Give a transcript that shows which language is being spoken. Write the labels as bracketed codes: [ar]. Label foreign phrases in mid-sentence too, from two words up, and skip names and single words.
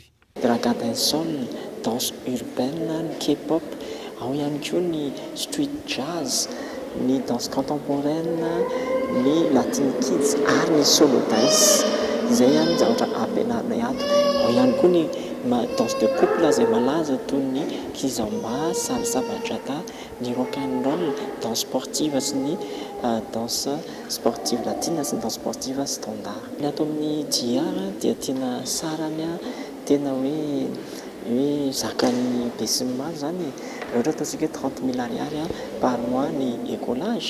[mg] Draga dancehall, [fr] danse urbaine, [mg] ny K-pop, ao ihany koa ny [en] street jazz, [mg] ny [fr] danse contemporaine, [mg] ny [en] latin kids [mg] ary ny [en] solo dance. [mg] Izay ihany ny zavatra ampianarana ato. Ao ihany koa ny [fr] danse de couple [mg] izay malaza toy ny kizomba, salsa bachata, ny [en] rock and roll, [fr] danse sportive [mg] sy ny [fr] danse sportive latine [mg] sy ny [fr] danse sportive standard. [mg] Ny ato amin'ny diara dia tena sarany tena hoe zakany be sy ny maro zany. Ohatra ataontsika 30 000 ariary [fr] par mois [mg] ny écolage.